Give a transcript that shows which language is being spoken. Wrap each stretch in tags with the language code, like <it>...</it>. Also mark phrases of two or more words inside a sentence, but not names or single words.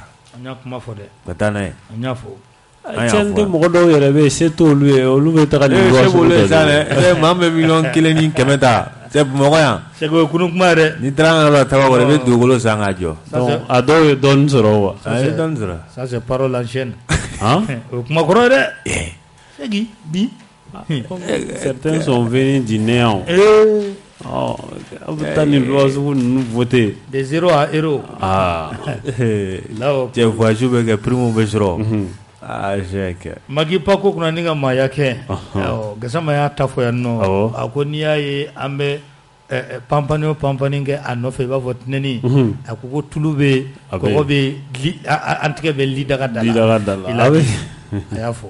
<bm>an y'a kuma fɔ dɛ ka taa n'a ye an y'a fɔ CNT mɔgɔ dɔw yɛrɛ bɛ yen se t'olu ye olu bɛ taga nin loi sugu dɔ dɛ maa bɛ 1,1 ni 100 ta c'est Bamakɔ yan</bm> <fr>c'est que</fr> <bm>kunu kuma yɛrɛ ni taara an ka Tabakɔrɔ i bɛ dugukolo san k'a jɔ a dɔw ye dɔɔnin sɔrɔ wa a ye dɔɔnin sɔrɔ</bm> <fr>ça c'est parole en chaîne</fr> <bm>o kuma kɔrɔ ye dɛ Cheikh bi</bm> <fr>certains sont venus du néant</fr> <bm>a bɛ taa nin loi sugu ninnu voter</bm> <fr>de 0 à héros</fr> <bm>cɛ voyage bɛ kɛ prime bɛ sɔrɔ Magi Pako kuna ni ka maaya kɛ Gasama y'a ta fɔ yan nɔ a ko n'i y'a ye an bɛ panpani o panpani kɛ a nɔfɛ i b'a fɔ tinɛni a ko tulu bɛ kɔgɔ bɛ an tigɛ bɛ lidaga da la a y'a fɔ</bm>